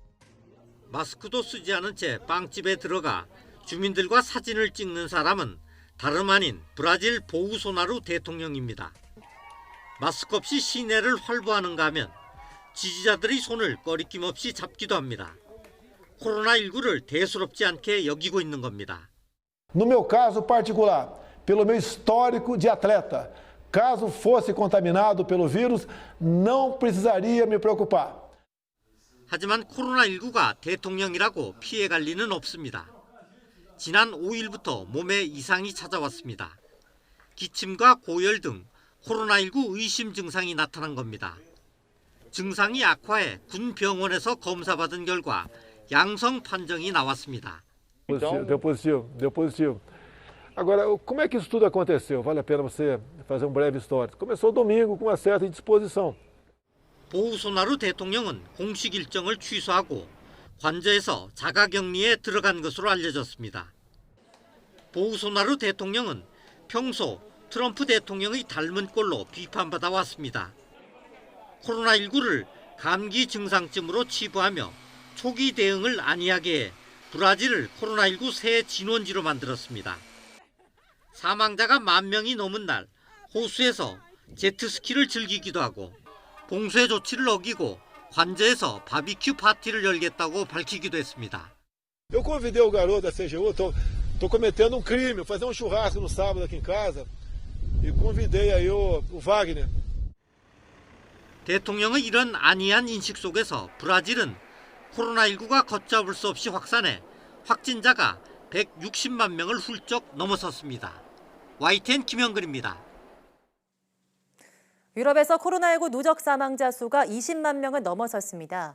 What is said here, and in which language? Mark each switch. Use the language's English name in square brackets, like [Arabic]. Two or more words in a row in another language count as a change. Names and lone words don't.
[Korean] 마스크도 쓰지 않은 채 빵집에 들어가 주민들과 사진을 찍는 사람은 다름 아닌 브라질 보우소나루 대통령입니다. 마스크 없이 시내를 활보하는가 하면 지지자들의 손을 꺼리낌 없이 잡기도 합니다. 코로나19를 대수롭지 않게 여기고 있는 겁니다. [Portuguese] No meu caso particular, pelo meu histórico de atleta, caso fosse contaminado pelo vírus, não precisaria me preocupar. [Korean] 하지만 코로나19가 대통령이라고 피해갈 리는 없습니다. 지난 5일부터 몸에 이상이 찾아왔습니다. 기침과 고열 등 코로나19 의심 증상이 나타난 겁니다. 증상이 악화해 군 병원에서 검사받은 결과 양성 판정이 나왔습니다. [Portuguese] Deu positivo. Agora, como é que isso tudo aconteceu? Vale a pena você fazer um breve histórico. Começou domingo com uma certa indisposição. [Korean] 보우소나루 대통령은 공식 일정을 취소하고 관저에서 자가격리에 들어간 것으로 알려졌습니다. 보우소나루 대통령은 평소 트럼프 대통령의 닮은 꼴로 비판받아 왔습니다. 코로나19를 감기 증상쯤으로 치부하며 초기 대응을 안이하게 해 브라질을 코로나19 새 진원지로 만들었습니다. 사망자가 10,000명이 넘은 날 호수에서 제트스키를 즐기기도 하고 봉쇄 조치를 어기고 관저에서 바비큐 파티를 열겠다고 밝히기도 했습니다. [Portuguese] Eu convidei o garoto da CGU, tô cometendo um crime, vou fazer um churrasco no sábado aqui em casa e convidei aí o Wagner. [Korean] 대통령의 이런 안이한 인식 속에서 브라질은 코로나19가 걷잡을 수 없이 확산해 확진자가 160만 명을 훌쩍 넘어섰습니다. YTN 김영근입니다. 유럽에서 코로나19 누적 사망자 수가 20만 명을 넘어섰습니다.